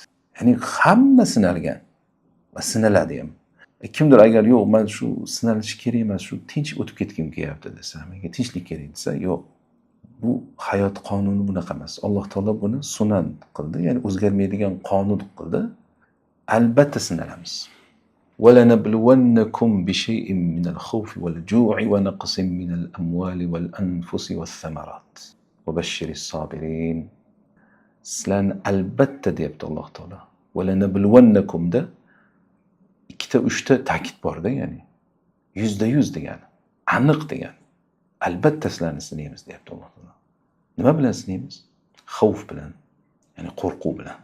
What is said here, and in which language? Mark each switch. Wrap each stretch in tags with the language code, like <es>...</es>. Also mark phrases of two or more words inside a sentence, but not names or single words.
<uz>Ya'ni hamma sinalgan va sinaladi ham. Kimdir agar yo'q, men shu sinalish kerak emas, shu tinch o'tib ketgim kelyapti desa, menga tinchlik kerak desa, yo'q. Bu hayot qonuni bunaqa emas. Alloh taolo buni sunan qildi, ya'ni o'zgarmaydigan qonun qildi. Albatta sinalamiz.</uz> <ar>وَلَنَبْلُوَنَّكُمْ بِشَيْءٍ مِنَ الْخَوْفِ وَالْجُوعِ وَنَقْصٍ مِنَ الْأَمْوَالِ وَالْأَنْفُسِ وَالثَّمَرَاتِ وَبَشِّرِ الصَّابِرِينَ.</ar> <uz>Sizlarni albatta deyapti Alloh taolo. valanabluvannakumda ikkita uchta ta'kid borda, ya'ni %100 degani, aniq degani. Albatta sizlarni sinaymiz deyapti Alloh taolo. Nima bilan sinaymiz? Xavf bilan, ya'ni qo'rquv bilan.</uz>